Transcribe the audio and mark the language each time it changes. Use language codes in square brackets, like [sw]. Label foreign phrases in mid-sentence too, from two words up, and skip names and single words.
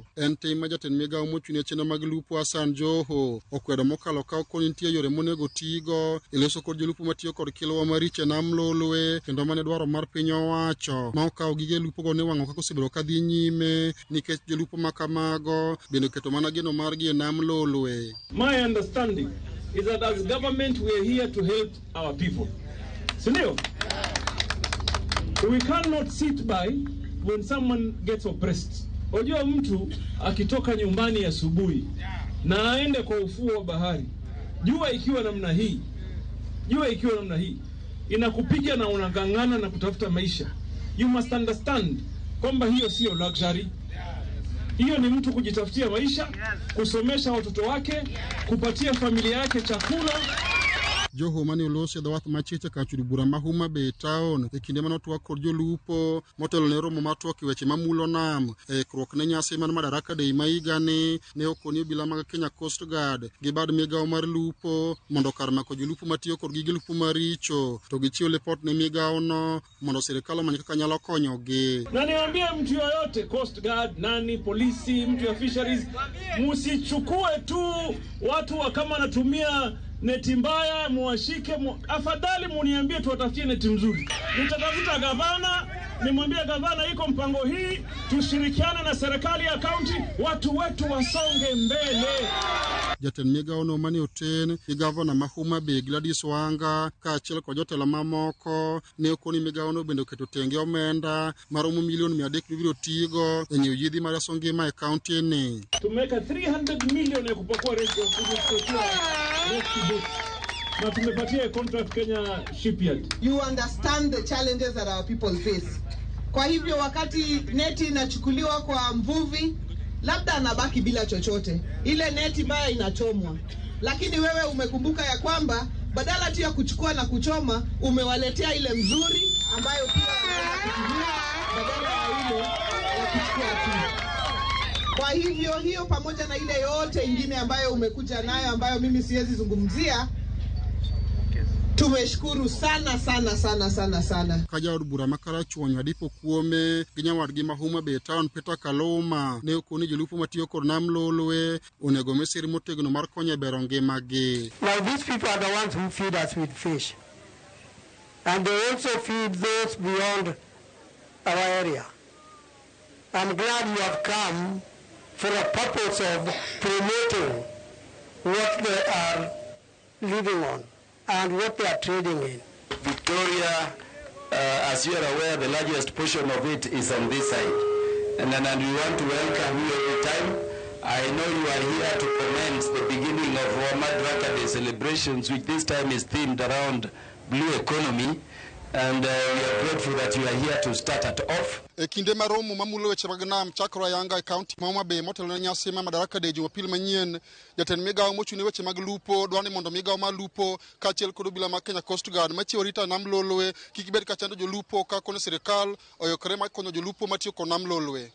[luo] En tim ma jatend migao mochung' ne chenro mag lupo Hassan Joho okwedo mokalo ka okoni nitie yore monego tigo e loso kod jolupo matiyo kod kilowa maricho e nam Lolwe kendo mane dwaro mar piny owacho ma okawo gige lupo go ne wang'o kaka osebedo ka dhi nyime nikech jolupo makamago bendo keto mana geno margi e nam Lolwe. [en] My understanding is that as government we are here to help our people. [sw] Sindio? [en] We cannot sit by when someone gets oppressed. [sw] Unajua mtu akitoka nyumbani asubuhi na aende kwa ufuo wa bahari, jua ikiwa namna hii inakupiga na unagangana na kutafuta maisha. [en] You must understand [sw] kwamba hiyo sio [en] luxury. [sw] Hiyo ni mtu kujitafutia maisha, kusomesha watoto wake, kupatia familia yake chakula. [luo] Joho mani olosi dho wath machiche ka chudi bura ma Homa Bay town e kinde manotwa kod jolupo motelo ne romo matwak weche mamulo nam e krok ne nyasi man Madaraka Day maigani ne okoni obila mag Kenya Coast Guard gi bad migao mar lupo mondo kar mako jolupo matiyo kod gige lupo maricho to gichiwo report ne migao no mondo sirikal omany kaka nyalo konyogi. [sw] Na niambie mtu yoyote, Coast Guard, nani, polisi, mtu ya fisheries, musichukue tu watu wa kama natumia neti mbaya muwashike afadhali muniambie tuwatafutie neti mzuri. Nitatafuta gavana, nimwambie gavana iko mpango hii, tushirikiane na serikali ya kaunti, watu wetu wasonge mbele. [luo] Jatend migao no mani oten i gavana ma Homa Bay Gladys Wanga kaachiel kod jotelo mamoko ne okoni migao no bende keto tenge omenda maromo milion 300 bibiro tigo e nyiewo yedhi mar reso ngima e kaunti ni. [sw] Tumeweka 300 million ya kupakua [en] rescue boat. [sw] Na tumepatia contract Kenya Shipyard. [en] You understand the challenges that our people face. [sw] Kwa hivyo wakati neti inachukuliwa kwa mvuvi, labda anabaki bila chochote. Ile neti mbaya inachomwa. Lakini wewe umekumbuka ya kwamba badala tu ya kuchukua na kuchoma, umewaletea ile mzuri ambayo pia wanaweza kutumia badala ya ile ya kuchukua tu. Kwa hivyo hiyo pamoja na ile yote ingine ambayo umekuja nayo ambayo mimi siwezi zungumzia, tumeshukuru sana. [luo] Kaja od bura makarachuonyo adipo kuome ginyawadgi ma Homa Bay town Peter Kaloma ne okoni jolupo matiyo kod nam Lolwe onego mesiri motegno mar konyo e bero ngimagi. [en] Now these people are the ones who feed us with fish. And they also feed those beyond our area. I'm glad you have come for a purpose of promoting what they are living on and what they are trading in. Victoria as you are aware, the largest portion of it is on this side. And we want to welcome you every time. I know you are here to commence the beginning of our Madaraka Day celebrations, which this time is themed around blue economy. And we are grateful that you are here to start it off. [luo] Kinde maromo mamulo weche mag nam chakro Yanga County ma Homa Bay motelo ne nyasi ma Madaraka Day Jumapil manyien. Jatend migawo mochune weche mag lupo dwani mondo migawo ma lupo kaachiel kod obila ma Kenya Coast Guard machiwo rita nam lolwe kik bed ka chando jolupo ka kono sirikal oyokore ma konyo jolupo matiyo kod nam lolwe.